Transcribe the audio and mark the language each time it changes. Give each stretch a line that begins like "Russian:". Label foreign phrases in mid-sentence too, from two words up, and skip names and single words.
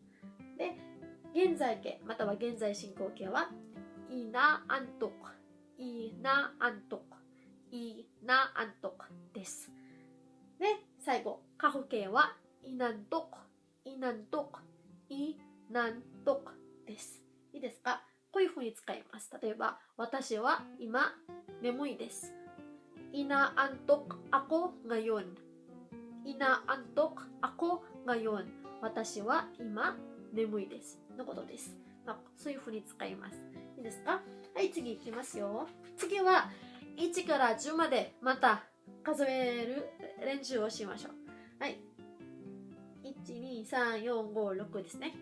Japanese: で、現在形または現在進行形はイナアントクです。で、最後過去形はイナントクです。いいですか？こういうふうに使います。例えば、私は今眠いです。
Filipino: inaantok ako ngayon。inaantok ako ngayon。
Japanese: 私は今眠いです。のことです。そういうふうに使います。いいですか？はい、次いきますよ。次は、1から10までまた数える練習をしましょう。はい。1、2、3、4、5、6ですね。